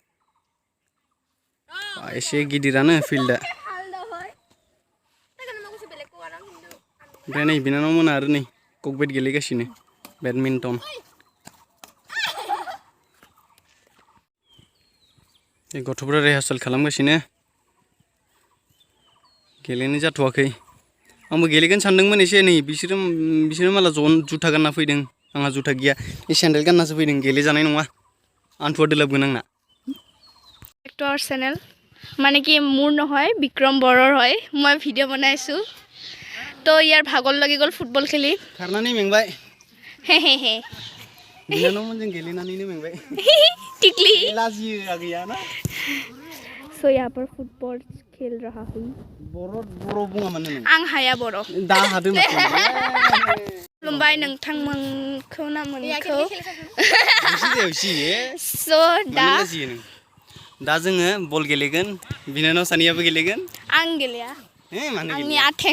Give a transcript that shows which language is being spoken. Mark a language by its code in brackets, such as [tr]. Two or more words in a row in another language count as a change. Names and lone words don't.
[brx] एसे गिदिरानो फिल्डआ ओमफ्राय नै बिनानाव मोना आरो नै ककबेट गेलेगासिनो बेडमिन्टन गथ'फोरा रिहार्सेल खालामगासिनो गेलेनो जाथ'वाखै आंबो गेलेगोन सानदोंमोन एसे नै बिसोरो माला जुथा गानना फैदों आंहा जुथा गैया ए सेन्डेल गाननासो फैदों गेलेजानाय नङा आन्थुआ दोलाबगोन आंना एक्टर चेनेल माने [as] কি মোৰ নহয় বিক্ৰম বৰৰ হয় মই ভিডিঅ' বনাইছো তো ইয়াৰ ভাগৰ লাগি গ'ল ফুটবল খেলি [brx] खारनानै मेंबाय बिनानावमोनजों गेलेनानैनो मेंबाय टिकली लाजियो गैया ना [hi] सो यहाँ पर फुटबॉल खेल रहा हूँ [brx] बर' बुङामोन नों आं हाया बर' दा हादो खुलुमबाय नोंथांमोनखौ ना मोनखौ सो दा जोङो बल गेलेगोन बिनानाव सानैयाबो गेलेगोन आं गेलेया आंनि आथें